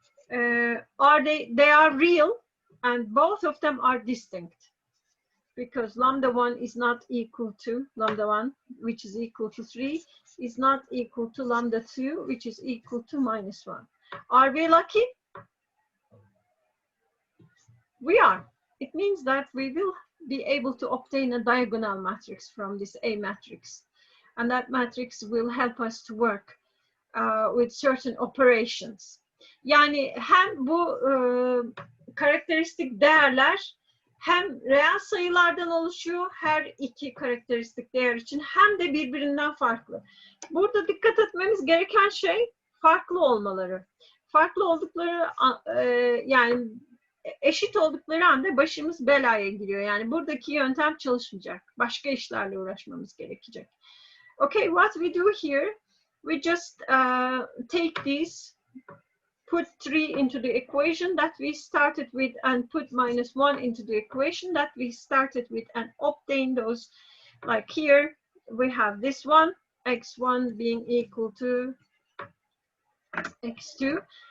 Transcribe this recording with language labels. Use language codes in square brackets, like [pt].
[en] They are real, and both of them are distinct, because lambda 1 is not equal to lambda 1, which is equal to 3, is not equal to lambda 2, which is equal to minus 1. Are we lucky? We are. It means that we will be able to obtain a diagonal matrix from this A matrix, and that matrix will help us to work with certain operations. [tr] Yani hem bu karakteristik değerler hem reel sayılardan oluşuyor her iki karakteristik değer için, hem de birbirinden farklı. Burada dikkat etmemiz gereken şey farklı olmaları. Farklı oldukları yani eşit oldukları anda başımız belaya giriyor. Yani buradaki yöntem çalışmayacak. Başka işlerle uğraşmamız gerekecek. [en] Okay, what we do here, we just take these, put 3 into the equation that we started with, and put minus 1 into the equation that we started with, and obtain those. Like here, we have this one, x1 being equal to x2.